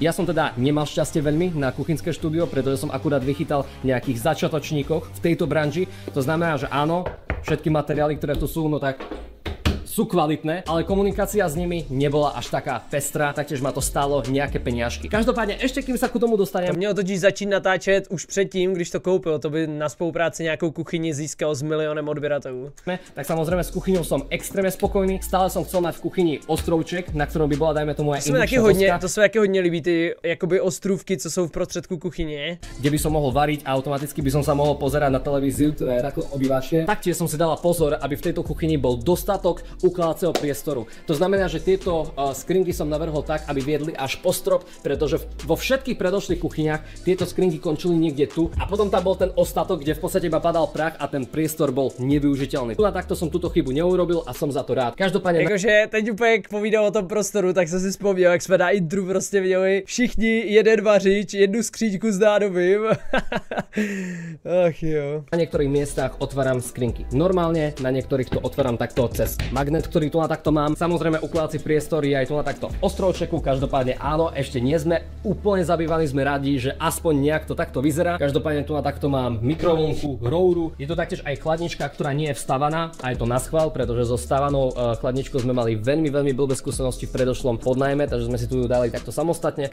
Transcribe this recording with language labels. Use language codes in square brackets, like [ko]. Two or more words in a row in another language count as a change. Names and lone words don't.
[sk] Ja som teda nemal šťastie veľmi na kuchynské štúdio, pretože som akurát vychytal nejakých začiatočníkov v tejto branži. To znamená, že áno, všetky materiály, ktoré tu sú, no tak sú kvalitné, ale komunikácia s nimi nebola až taká pestrá, taktiež ma to stálo nejaké peniažky. Každopádne, ešte kým sa ku tomu dostanem. [cs] Měl totiž začít natáčet už předtím, když to koupil, to by na spolupráci nějakou kuchyni získal s milionem odběratelů. [sk] Tak samozrejme s kuchyňou som extrémne spokojný, stále som chcel mať v kuchyni ostrovček, na ktorom by bola, dajme tomu, aj indukčná doska. [cs] To se taky hodně líbí, ty jakoby ostrůvky, co jsou v prostředku kuchyně. [sk] Kde by som mohol variť a automaticky by som sa mohol pozerať na televíziu, ktorá je takto obývačie. Taktiež som si dala pozor, aby v tejto kuchyni bol dostatok ukladacieho priestoru. To znamená, že tieto skrinky som navrhol tak, aby viedli až po strop, pretože vo všetkých predošlých kuchyniach tieto skrinky končili niekde tu a potom tam bol ten ostatok, kde v podstate iba padal prach a ten priestor bol nevyužiteľný. A takto som túto chybu neurobil a som za to rád. Každopádne [cs] jakože teď úplně jak povídal o tom prostoru, tak jsem si vzpomněl, jak jsme na intru prostě viděli všichni jeden vařič, jednu skříňku s nádobím. Ach jo. [sk] Na niektorých miestach otváram skrinky normálne, na niektorých to otváram takto cez magnet, ktorý tu na takto mám. Samozrejme ukladací priestor je aj tu na takto ostrovčeku, každopádne áno, ešte nie sme úplne zabývaní, sme radi, že aspoň nejak to takto vyzerá. Každopádne tu na takto mám mikrovlnku, rouru. Je to taktiež aj chladnička, ktorá nie je vstavaná, a je to na schvál, pretože so vstavanou chladničkou sme mali veľmi blbé skúsenosti v predošlom podnajme, takže sme si tu ju dali takto samostatne.